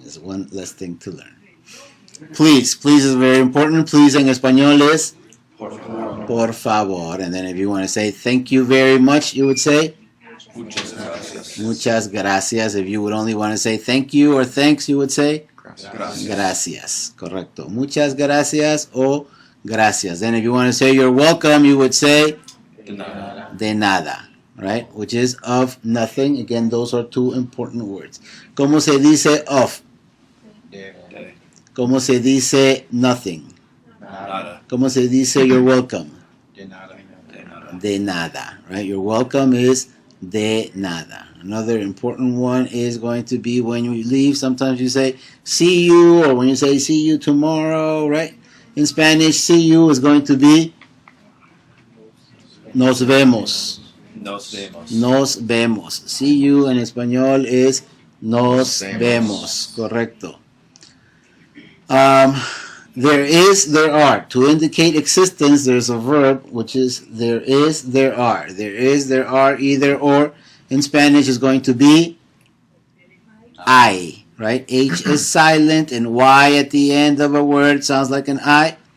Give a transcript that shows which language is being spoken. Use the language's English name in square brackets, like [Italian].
[English] It's one less thing to learn. Please is very important. Please in español is [Spanish] Por favor. por favor. [English] And then if you want to say thank you very much, you would say [Spanish] Muchas gracias. muchas gracias. [English] If you would only want to say thank you or thanks, you would say [Spanish] Gracias. gracias. Correcto. Muchas gracias o gracias. [English] Then if you want to say you're welcome, you would say [Spanish] De nada. de nada, [English] right? Which is of nothing. Again, those are two important words. [Spanish] ¿Cómo se dice of? De. ¿Cómo se dice nothing? Nada. ¿Cómo se dice [English] you're welcome? [Spanish] De nada. De nada. De nada, [English] right? You're welcome is [Spanish] de nada. [English] Another important one is going to be when you leave. Sometimes you say see you, or when you say see you tomorrow, right? In Spanish, see you is going to be [Spanish] nos vemos. Nos vemos. Nos vemos. [English] See you [Spanish] en español [English] is [Spanish] nos vemos. Correcto. [English] There is, there are. To indicate existence, there's a verb, which is there is, there are. There is, there are, either or. In Spanish is going to be I, right? H is silent and Y at the end of a word sounds like an I.